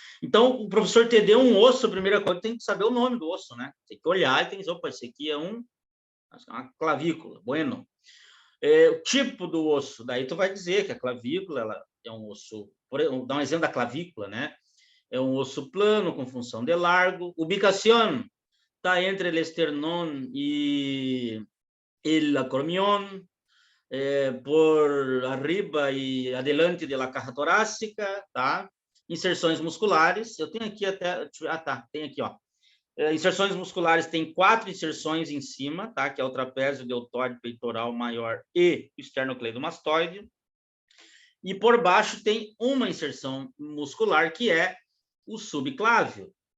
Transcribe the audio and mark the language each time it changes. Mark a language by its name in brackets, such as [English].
[Portuguese] Então, o professor te deu um osso, a primeira coisa, tem que saber o nome do osso, né? Tem que olhar e tem que dizer, opa, esse aqui é uma clavícula, bueno. O tipo do osso, daí tu vai dizer que a clavícula ela é um osso, vou dar um exemplo da clavícula, né? É um osso plano com função de largo. [Spanish] Ubicação está entre el esternón y el acromion, por arriba e adelante de la caja torácica, tá? [Portuguese] Inserções musculares, eu tenho aqui até, tem aqui, ó. Inserções musculares tem 4 inserções em cima, tá? Que é o trapézio, deltóide, peitoral maior e o esternocleidomastoide. E por baixo tem uma inserção muscular, que é o subclávio.